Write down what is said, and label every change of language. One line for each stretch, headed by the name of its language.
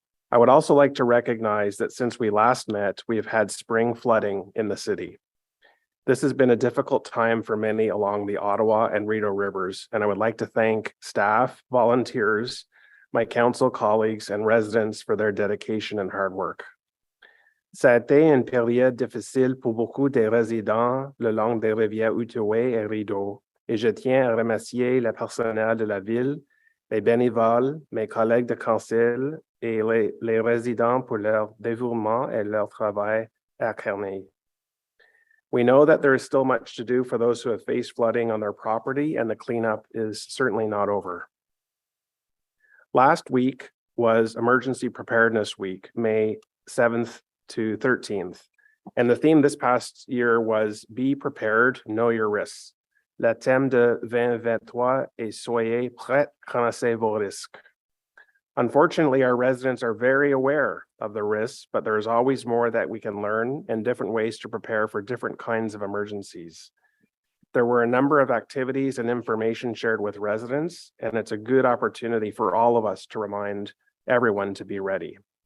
English: I would also like to recognize that since we last met, we have had spring flooding in the city. This has been a difficult time for many along the Ottawa and Rideau rivers, and I would like to thank staff, volunteers, my council colleagues, and residents for their dedication and hard work.
French: Ça a été une période difficile pour beaucoup des résidents le long des rivières Outaouais et Rideau, et je tiens à remercier le personnel de la ville, les bénévoles, mes collègues de council et les résidents pour leur dévouement et leur travail acharné.
English: We know that there is still much to do for those who have faced flooding on their property, and the cleanup is certainly not over. Last week was Emergency Preparedness Week, May 7th to 13th. And the theme this past year was Be Prepared, Know Your Risks.
French: Le thème de 2023 est Soyez prêts, connaissez vos risques.
English: Unfortunately, our residents are very aware of the risks, but there is always more that we can learn and different ways to prepare for different kinds of emergencies. There were a number of activities and information shared with residents, and it's a good opportunity for all of us to remind everyone to be ready.